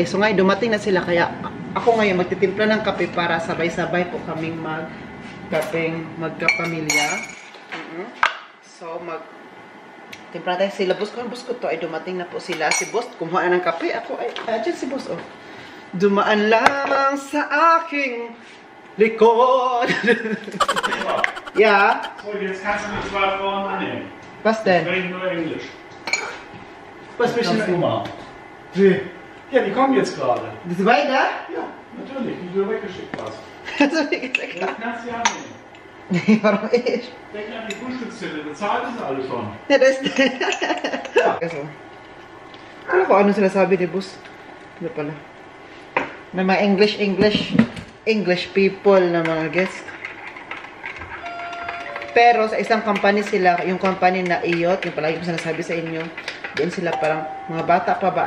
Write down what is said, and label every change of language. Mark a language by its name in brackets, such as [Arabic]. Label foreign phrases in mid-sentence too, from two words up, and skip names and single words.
[Filipino] So ngayon, dumating na sila, kaya ako ngayon magtitimpla ng kape para sabay-sabay po kaming magkapamilya. So, timpla tayo sila, buskot to ay dumating na po sila. Si Boss, kumuha na ng kape. Ako ay, dyan si Boss, oh. Dumaan lamang sa aking likod. [German] Ja. So, jetzt kannst du die 2 Frauen annehmen. Was denn? Sprechen nur Englisch. Was willst Kannst du mal. Wie? Ja, die kommen jetzt gerade. Die zwei da? Ja, natürlich, die du weggeschickt hast. Also, wie gesagt, Jetzt kannst du sie annehmen. nee, warum ich? Denk an die Frühstückszelle, bezahlt ist alle schon. Ja, das ist... Also. [Filipino] Ano ko, ano sila sabi ni Boss? Ano pala? May mga [English] English people [Filipino] na mga guest. Pero sa isang company sila, yung company na IOT, yung palagi ko sinasabi sa inyo, doon sila parang, mga bata pa ba?